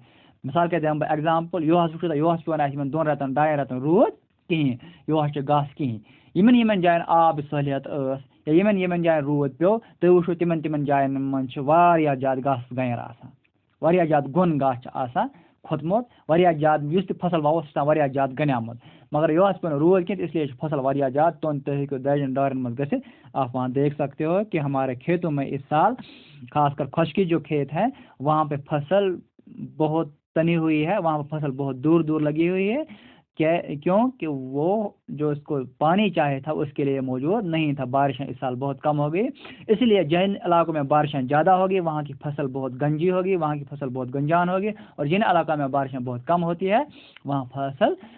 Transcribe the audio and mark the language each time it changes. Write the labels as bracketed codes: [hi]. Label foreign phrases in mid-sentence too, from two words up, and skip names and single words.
[ks] مِثال کے دِمہٕ بہٕ ایٚگزامپٕل یُہُس وٕچھو تُہۍ یُہُس پیٚوان اَسہِ یِمن 2 رٮ۪تن 2 رٮ۪تن روٗد کِہیٖنۍ یُہُس چھِ گاسہٕ کِہیٖنۍ یِمن جاین آبٕچ سہوٗلیت ٲس یا یِمن جاین روٗد پیوٚو تُہۍ وٕچھو تِمن جاین منٛز چھِ واریاہ زیادٕ گاسہٕ گنٮ۪ر آسان واریاہ زیادٕ گوٚن گاسہٕ چھُ آسان کھوٚتمُت واریاہ زیادٕ یُس تہِ فصل وَوو سُہ چھُ آسان واریاہ زیادٕ گنیومُت مگر یُہُس پیوٚو نہٕ روٗد کیٚنٛہہ اس لیے چھُ فصل واریاہ زیادٕ تُہۍ ہیٚکِو دَجٮ۪ن ڈارٮ۪ن منٛز گٔژھِتھ [ur] آپ وہاں دیکھ سکتے ہو کہ ہمارے کھیتوں میں اس سال خاص کر خشکی جو کھیت ہے وہاں پہ فصل بہت تنی ہوئی ہے وہاں پہ فصل بہت دور دور لگی ہوئی ہے کیوں کہ وہ جو اس کو پانی چاہیے تھا اس کے لیے موجود نہیں تھا بارشیں اس سال بہت کم ہو گئی اس لیے جن علاقوں میں بارشیں زیادہ ہوگی وہاں کی فصل بہت گنجی ہوگی وہاں کی فصل بہت گنجان ہوگی اور جن علاقوں میں بارشیں بہت کم ہوتی ہے وہاں فصل